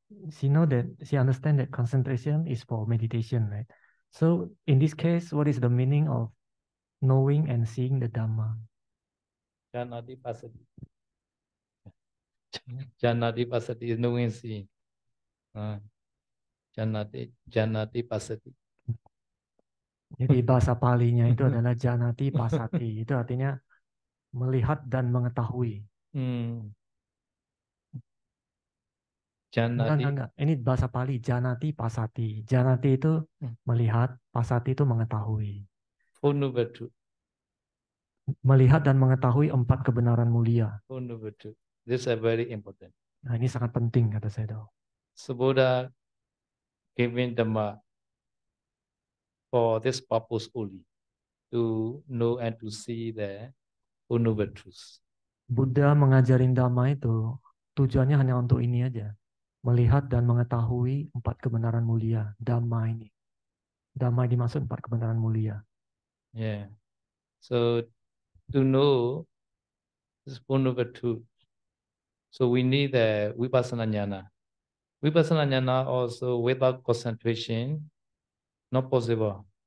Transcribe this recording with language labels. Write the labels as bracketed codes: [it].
[en] She understand that concentration is for meditation, right? So in this case, what is the meaning of knowing and seeing the Dhamma? [pi] Janati Pasati. [en] Janati Pasati is knowing, seeing. [pi] Janati Pasati. [id] Jadi bahasa Palinya itu adalah Janati Pasati. Itu artinya melihat dan mengetahui. [pi] Janati. [id] Enggak. Ini bahasa Pali, Janati Pasati. Janati itu melihat, Pasati itu mengetahui. [pi] Phonubatu. [id] Melihat dan mengetahui 4 kebenaran mulia. [en] Phonubatu. This is very important. [id] Nah, ini sangat penting kata saya tahu. [en] So Buddha giving Dhamma for this purpose only, to know and to see the unknown truth. [id] Buddha mengajarin Dhamma itu tujuannya hanya untuk ini aja. Melihat dan mengetahui 4 kebenaran mulia. Dhamma ini. Dhamma dimaksud 4 kebenaran mulia. [en] Yeah. So to know this unknown truth, so we need the vipassana jnana. Vipassana jnana also without concentration, not possible.